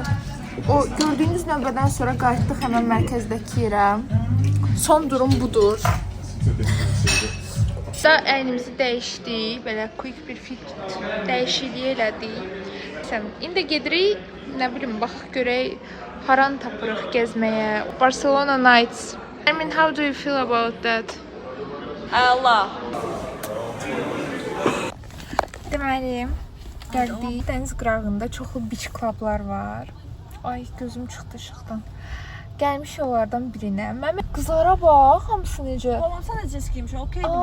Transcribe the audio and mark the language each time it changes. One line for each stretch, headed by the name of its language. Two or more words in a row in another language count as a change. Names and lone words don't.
Azerbaijani: O gördüyünüz növbədən sonra qayıtdıq həmən mərkəzdəki yerə.
Turkish: Son durum budur.
Azerbaijani: Da əynimizi dəyişdik, belə quick bir fit dəyişikliyi elədik. İndi gedirik, nə bilim, bax görək haran tapırıq gəzməyə. Barcelona Nights.
English: I mean, how do you feel about that?
Azerbaijani: Allah. Deməli, gəldik. Dəniz qırağında çoxlu
English: beach clublar
Azerbaijani: var. Ay, gözüm çıxdı işıqdan. Gəlmiş onlardan birinə. Mənim qızlara bax, hamısı necə? Balam, sən də cins giymişsən, okey mi?